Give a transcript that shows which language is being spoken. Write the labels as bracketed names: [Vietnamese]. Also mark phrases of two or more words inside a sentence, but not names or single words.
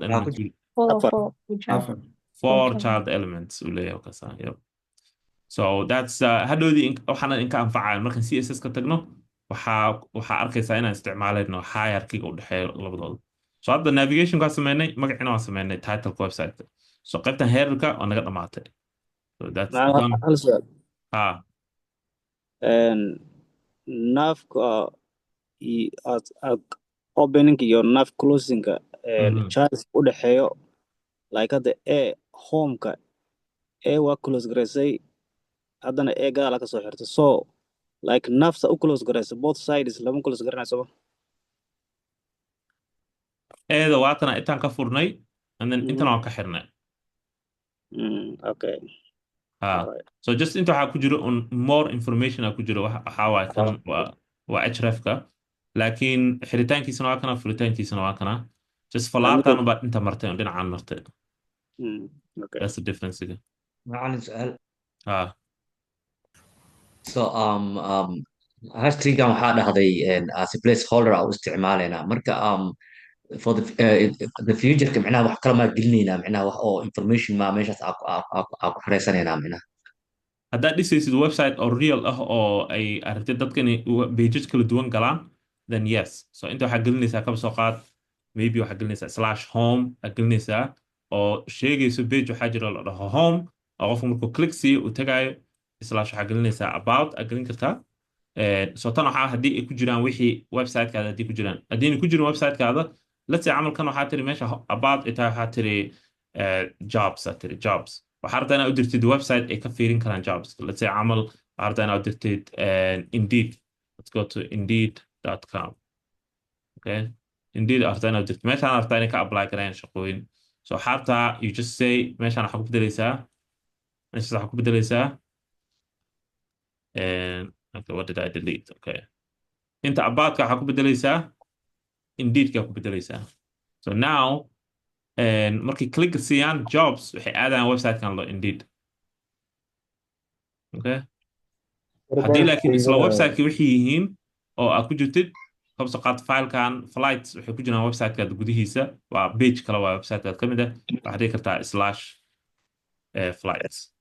[Somali] Waxaa ku elements jira four Afar. [English] four good job. [Somali] afar four Okay. [English] child elements [Somali] uu leeyahay kasa [English] yep so that's [Somali] hadhoodii waxaana inka anfacaya markaan CSS ka tagno waxaa arkaysaa inaan isticmaalayno hierarchy u dhexeeya labadooda so hadda navigation kaa sameynay magaciina waan sameynay titleka website so qaybtan headerka waa naga dhamaatay [English] so that's done [Somali] Hal su'aal. ah Nafka opening iyo nav closing mhm. charts u dhaxeeyo like hadda home-ka waa close garaysay haddana gadaal ka soo xirtay so like nafta u close garaysay [English] both sides [Somali] lama close garanayso eeda waatana intaan ka furnay [English] and then [Somali] intan waan ka xirnay [English] okay alright [Somali] so just inta waxaa ku jiro [English] more information [Somali] ku jiro waxaa waaye kan waa hrefka laakiin xiritaankiisana waa kana furitaankiisana waa kana just falaartan baa inta martay oo dhinacaan martay okay [English] that's the difference again [Somali] macalin su-aal ah so hashtagan waxaa dhahday [English] as a placeholder [Somali] u isticmaalaynaa marka [English] for the future-ka [Somali] micnaha wax kale maa gelinaynaa micnaha wax oo information maa meeshaas aa ku xareysanaynaa micnaha haddaad dhisaysid website oo real ah oo ay aragtay dadka inay pages kala duwan galaan [English] then yes so [Somali] inta waxaa gelinaysaa kaba soo qaad maybe waxaa gelinaysaa [English] slash home [Somali] aad gelinaysaa oo sheegayso page waxaa jira la dhaho home oo qofku markuu click siiyo uu tagaayo slash waxaa gelinaysaa about aad gelin kartaa so tan waxaa haddii ay ku jiraan wixii websitekaada haddii ku jiraan haddii ay ku jirin websitekaada [English] let's say [Somali] camalkan waxaa tiri meesha about ay tahay waxaa tiri jobs aad tiri jobs waxaa rabtaa inaad u dirtid website ay ka fiirin karaan jobs [English] let's say [Somali] camal waxaa rabtaa inaad u dirtid indeed [English] let's go to indeed.com okay [Somali] indeed waxaa rabtaa inaad u dirtid meeshaan rabtaa inay ka apply karayaan shaqooyin so waxaa rabtaa [English] you just say [Somali] meeshaan waxaa ku bedelaysaa meeshaas waxaa ku bedelaysaa [English] okay what did I delete okay [Somali] inta about-ka waxaa ku bedelaysaa indeed-ka ku bedelaysaa so now markay click siiyaan jobs waxay aadayaan website-kan lo indeed okay haddii laakiin isla website-ki waxay yihiin oo aad ku jirtid kabso qaad filekan flights waxay ku jiraan website-kaada gudihiisa waa page kale waa website-kaada ka mid ah waxaad dhigi kartaa slash flights